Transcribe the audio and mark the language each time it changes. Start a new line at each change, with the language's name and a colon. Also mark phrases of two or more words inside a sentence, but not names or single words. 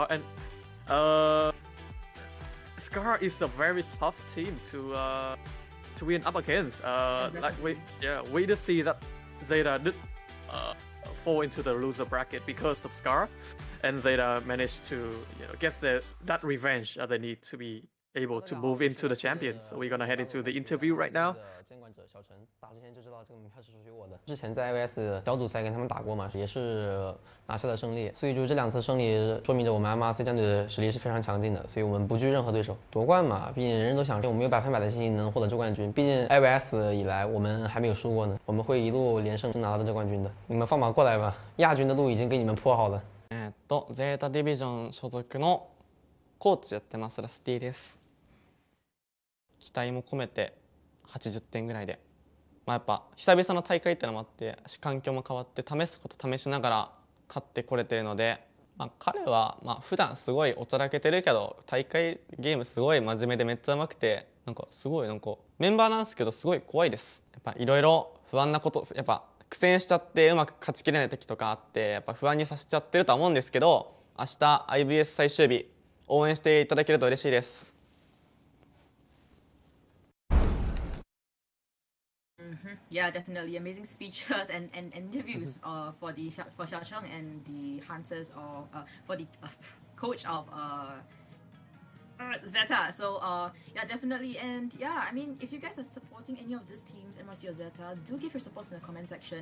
English: And Scar is a very tough team to win up against. Exactly. Like we did see that ZETA did fall into the loser bracket because of Scar, and ZETA managed to get that revenge that they need to be able to move into the champions. So we're gonna head into the interview right now.
Chinese: 监管者小陈打之前就知道这个门票是属于我的。之前在 IVS 小组赛跟他们打过嘛，也是拿下了胜利，所以就这2次胜利说明着我们 MRC 战队的实力是非常强劲的，所以我们不惧任何对手。夺冠嘛，毕竟人人都想，我们有100%的信心能获得这冠军。毕竟 IVS 以来我们还没有输过呢，我们会一路连胜拿到这冠军的。你们放马过来吧，亚军的路已经给你们铺好了。
Japanese: ZETA ディビジョン所属のコーチやってますラスティです。期待も込めて80点ぐらいで、やっぱ久々の大会ってのもあって環境も変わって試すこと試しながら勝ってこれてるので、彼は普段すごいおちゃらけてるけど大会ゲームすごい真面目でめっちゃ上手くて、すごいメンバーなんですけどすごい怖いです。やっぱいろいろ不安なこと、やっぱ苦戦しちゃってうまく勝ちきれない時とかあってやっぱ不安にさせちゃってるとは思うんですけど、明日 IVS 最終日応援していただけると嬉しいです。
English: Yeah, definitely amazing speeches and interviews for Xiaocheng and the hunters or for the coach of ZETA. So yeah, definitely. And yeah, I mean, if you guys are supporting any of these teams, MRC or ZETA, do give your support in the comment section.